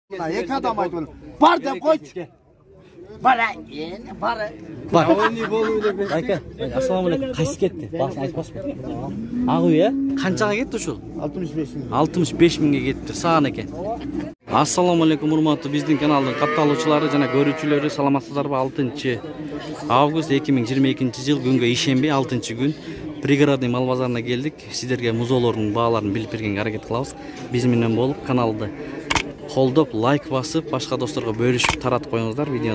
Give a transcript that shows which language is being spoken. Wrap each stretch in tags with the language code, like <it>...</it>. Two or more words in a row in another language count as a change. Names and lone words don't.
<kk>Екі адам айтып бар деп қойшы. Бара, бара. Бар. Айка, ассалаумағалейкум. Қайсы кетті? Басын айтпас па? Ағу я? Қаншаға кетті шу? 65 мың. 65 мыңға кетті. Саған екен.</kk> <ky>Ассалаумағалейкум, урматтуу биздин каналдын катталуучулары жана көрүүчүлөрү, саламатсыздарбы? 6 август 2022 жыл күнгө ишенбей 6 күн пригородный мал базарына келдик. Сиздерге музоолордун бааларын билип бергенге аракет кылабыз. Биз менен болуп каналды колдоп, лайк басып, башка досторго бөлүшүп таратып коюңуздар видеону.</ky>